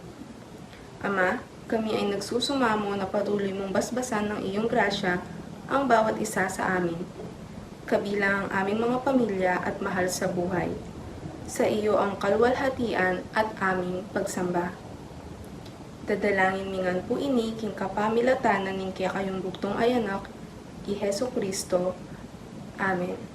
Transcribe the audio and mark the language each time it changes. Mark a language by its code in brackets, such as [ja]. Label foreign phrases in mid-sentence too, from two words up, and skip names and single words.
[tl] Ama, kami ay nagsusumamo na patuloy mong basbasan ng iyong grasya ang bawat isa sa amin, kabilang ang aming mga pamilya at mahal sa buhay. Sa iyo ang kalwalhatian at aming pagsamba. [pam] Dadalangin mingan po ini king kapamilatanan ning kaya kayong buktong ayanak, i Heso Kristo. Amen.